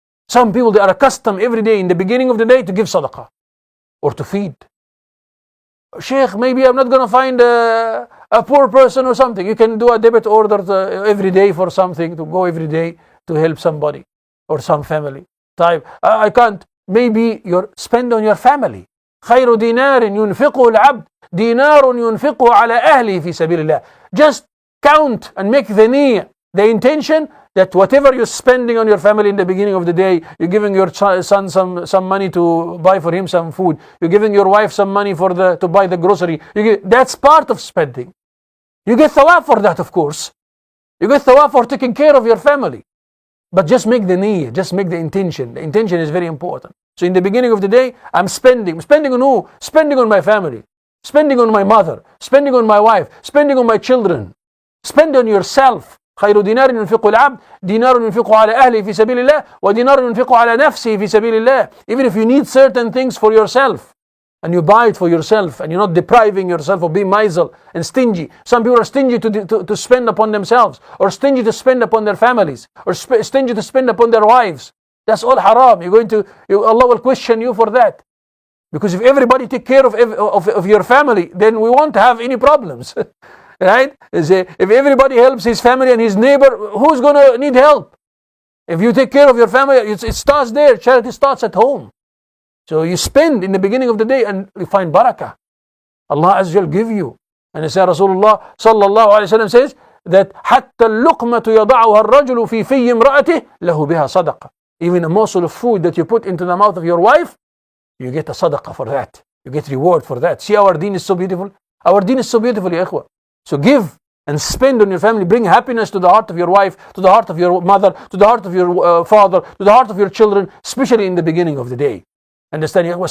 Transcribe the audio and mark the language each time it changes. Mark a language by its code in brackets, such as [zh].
[en] Some people, they are accustomed every day in the beginning of the day to give sadaqah or to feed. Sheikh, maybe I'm not going to find a poor person or something. You can do a debit order every day for something, to go every day to help somebody or some family. طيب, I can't. Maybe you spend on your family. [ar] خير دينار ينفقه العبد دينار ينفقه على أهله في سبيل الله. [en] Just count and make the niyyah, the intention that whatever you're spending on your family in the beginning of the day, you're giving your son some money to buy for him some food, you're giving your wife some money to buy the grocery. That's part of spending. You get thawab for that, of course. You get thawab for taking care of your family. But just make the niyyah, just make the intention. The intention is very important. So in the beginning of the day, I'm spending. Spending on who? Spending on my family. Spending on my mother. Spending on my wife. Spending on my children. Spend on yourself. [ar] خير دينار ينفقه العبد دينار ينفقه على أهله في سبيل الله ودينار ينفقه على نفسه في سبيل الله. [en] Even if you need certain things for yourself, and you buy it for yourself, and you're not depriving yourself of being miserly and stingy. Some people are stingy to spend upon themselves, or stingy to spend upon their families, or stingy to spend upon their wives. That's all haram. Allah will question you for that. Because if everybody take care of your family, then we won't have any problems. Right? If everybody helps his family and his neighbor, who's going to need help? If you take care of your family, it starts there. Charity starts at home. So you spend in the beginning of the day and you find barakah. Allah Azza wa Jal give you. [ar] And Rasulullah sallallahu alayhi wa sallam says that حَتَّى اللُّقْمَةُ يَضَعُهَا الرَّجُلُ فِي فِيِّ امْرَأَتِهِ لَهُ بِهَا صَدَقَةً. [en] Even a morsel of food that you put into the mouth of your wife, you get a sadaqah for that. You get reward for that. See, our deen is so beautiful. Our deen is so beautiful, ya ikhwa. So give and spend on your family. Bring happiness to the heart of your wife, to the heart of your mother, to the heart of your father, to the heart of your children, especially in the beginning of the day. Understand?